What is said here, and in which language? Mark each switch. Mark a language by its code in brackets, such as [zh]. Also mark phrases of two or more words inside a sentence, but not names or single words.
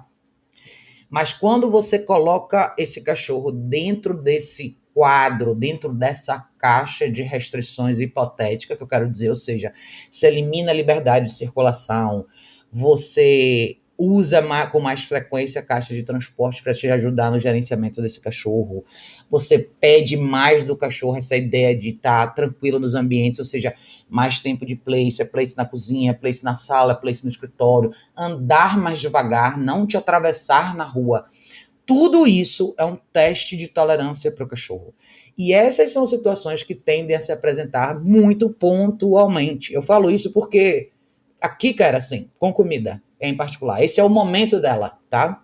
[pt] Mas quando você coloca esse cachorro dentro desse quadro, dentro dessa caixa de restrições hipotéticas, que eu quero dizer, ou seja, você elimina a liberdade de circulação, você usa com mais frequência a caixa de transporte para te ajudar no gerenciamento desse cachorro. Você pede mais do cachorro essa ideia de estar tranquilo nos ambientes, ou seja, mais tempo de place, place na cozinha, place na sala, place no escritório, andar mais devagar, não te atravessar na rua. Tudo isso é um teste de tolerância para o cachorro. E essas são situações que tendem a se apresentar muito pontualmente. Eu falo isso porque aqui, cara, assim, com comida em particular, esse é o momento dela, tá?